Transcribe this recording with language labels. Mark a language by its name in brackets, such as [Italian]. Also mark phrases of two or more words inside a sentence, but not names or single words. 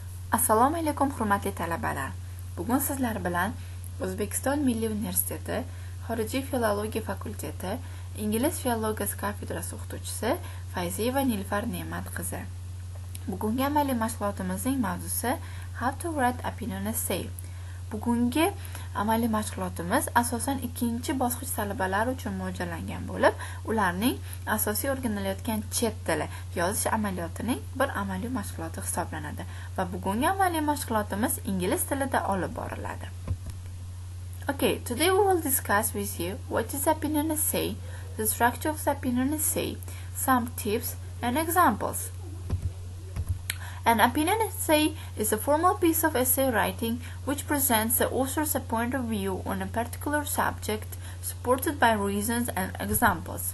[Uzbek] Assalomu alaykum hurmatli talabalar. Bugun sizlar bilan O'zbekiston Milliy universiteti Horижий filologiya fakulteti Ingliz filologiyasi kafedrasi o'qituvchisi Fayzиева Н.Н qizi. Bugungi amaliy mashg'ulotimizning mavzusi [English] How to write opinion essay. [Uzbek] Bugungi amaliy mashg'ulotimiz asosan ikkinchi bosqich talabalari uchun mo'ljallangan bo'lib, ularning asosiy o'rganilayotgan chet tili yozish amaliyotining bir amaliy mashg'uloti hisoblanadi va bugungi amaliy mashg'ulotimiz ingliz tilida olib boriladi. [English] Okay, today we will discuss with you what is opinion essay, the structure of the opinion essay, some tips and examples. An opinion essay is a formal piece of essay writing which presents the author's point of view on a particular subject, supported by reasons and examples.